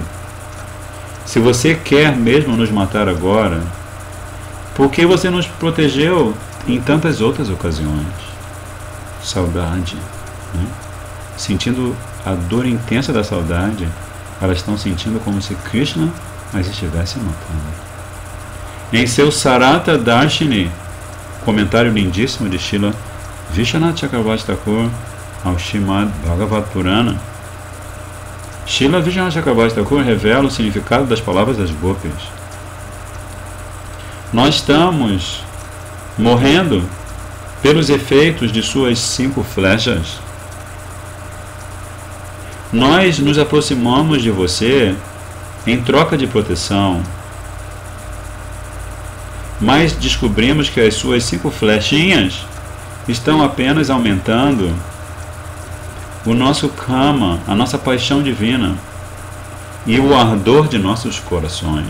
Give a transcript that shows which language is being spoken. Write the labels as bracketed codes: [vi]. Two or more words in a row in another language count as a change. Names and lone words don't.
[pt] Se você quer mesmo nos matar agora, por que você nos protegeu em tantas outras ocasiões? Saudade, né? Sentindo a dor intensa da saudade, elas estão sentindo como se Krishna as estivesse matando. Em seu Sarata Darshini, comentário lindíssimo de Srila Vishwanath Chakravarti Thakur ao Srimad Bhagavad Purana, Srila Vishwanath Chakravarti Thakur revela o significado das palavras das gopis. Nós estamos morrendo pelos efeitos de suas 5 flechas. Nós nos aproximamos de você em troca de proteção, mas descobrimos que as suas 5 flechinhas estão apenas aumentando o nosso kama, a nossa paixão divina e o ardor de nossos corações.